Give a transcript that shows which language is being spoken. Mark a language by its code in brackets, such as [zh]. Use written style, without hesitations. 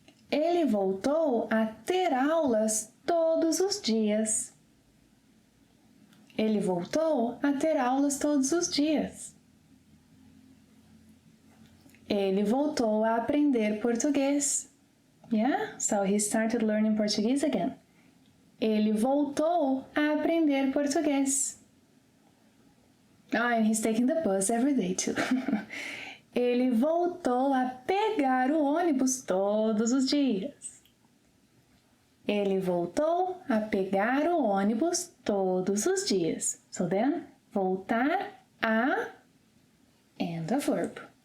[pt] Ele voltou a ter aulas todos os dias. Ele voltou a ter aulas todos os dias. Ele voltou a aprender português. [en] Yeah, so he started learning Portuguese again. [pt] Ele voltou a aprender português. [en] And he's taking the bus every day too. [pt] Ele voltou a pegar o ônibus todos os dias. Ele voltou a pegar o ônibus todos os dias. [en] So then, voltar a and a verb.